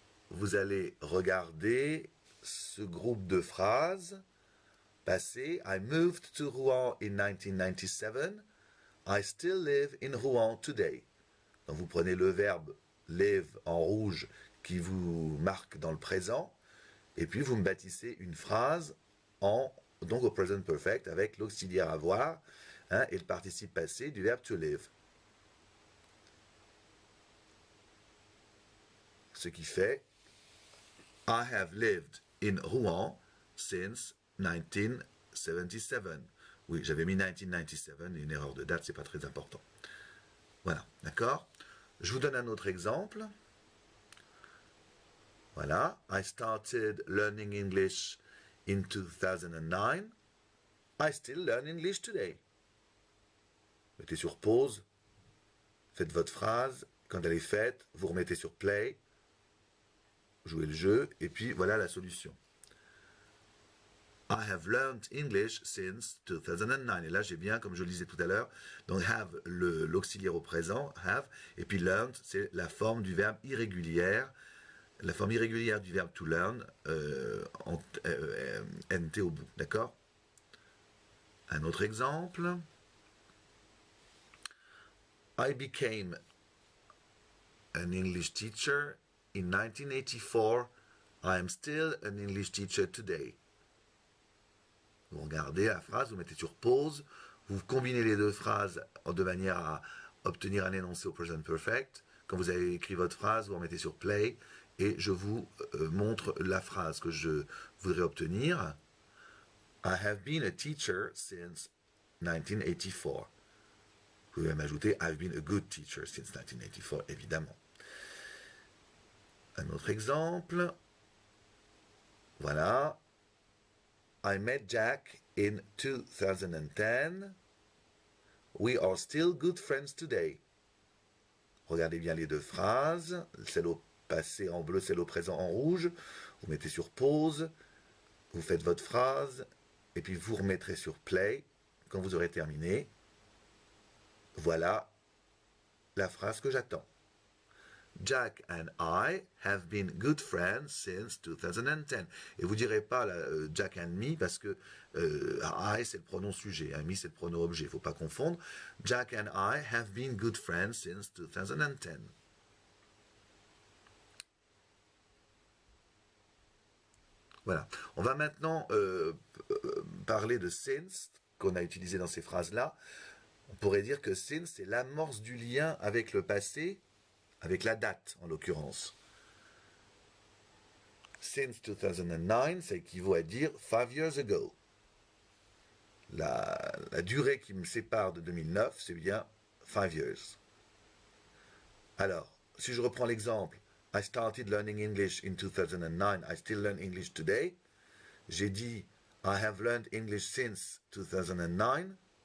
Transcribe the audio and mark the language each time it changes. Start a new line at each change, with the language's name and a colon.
French: Vous allez regarder ce groupe de phrases passées.
English: I moved to Rouen in 1997. I still live in Rouen today.
French: Donc vous prenez le verbe live en rouge qui vous marque dans le présent, et puis vous me bâtissez une phrase donc au present perfect avec l'auxiliaire avoir et le participe passé du verbe to live. Ce qui fait
English: I have lived in Rouen since 1977.
French: Oui, j'avais mis 1997, une erreur de date, c'est pas très important. Voilà, d'accord? Je vous donne un autre exemple.
English: Voilà, I started learning English in 2009. I still learn English today.
French: Mettez sur pause, faites votre phrase, quand elle est faite, vous remettez sur play, jouez le jeu, et puis voilà la solution.
English: I have learned English since 2009.
French: Et là, j'ai bien, comme je le disais tout à l'heure, donc have, l'auxiliaire au présent, have, et puis learned, c'est la forme du verbe irrégulière, la forme irrégulière du verbe to learn, nt au bout, d'accord? Un autre exemple.
English: I became an English teacher in 1984. I am still an English teacher today.
French: Vous regardez la phrase, vous mettez sur pause, vous combinez les deux phrases de manière à obtenir un énoncé au present perfect. Quand vous avez écrit votre phrase, vous remettez sur play et je vous montre la phrase que je voudrais obtenir.
English: I have been a teacher since 1984.
French: Vous pouvez même ajouter
English: I've been a good teacher since 1984,
French: évidemment. Un autre exemple. Voilà.
English: I met Jack in 2010. We are still good friends today.
French: Regardez bien les deux phrases. Celle au passé en bleu, celle au présent en rouge. Vous mettez sur pause. Vous faites votre phrase. Et puis vous remettrez sur play quand vous aurez terminé. Voilà la phrase que j'attends.
English: Jack and I have been good friends since 2010.
French: Et vous ne direz pas Jack and me parce que I c'est le pronom sujet, me c'est le pronom objet, il ne faut pas confondre.
English: Jack and I have been good friends since 2010.
French: Voilà. On va maintenant parler de since qu'on a utilisé dans ces phrases-là. On pourrait dire que since c'est l'amorce du lien avec le passé, avec la date en l'occurrence.
English: Since 2009,
French: ça équivaut à dire
English: 5 years ago.
French: La durée qui me sépare de 2009, c'est bien 5 years. Alors, si je reprends l'exemple,
English: I started learning English in 2009, I still learn English today.
French: J'ai dit,
English: I have learned English since 2009.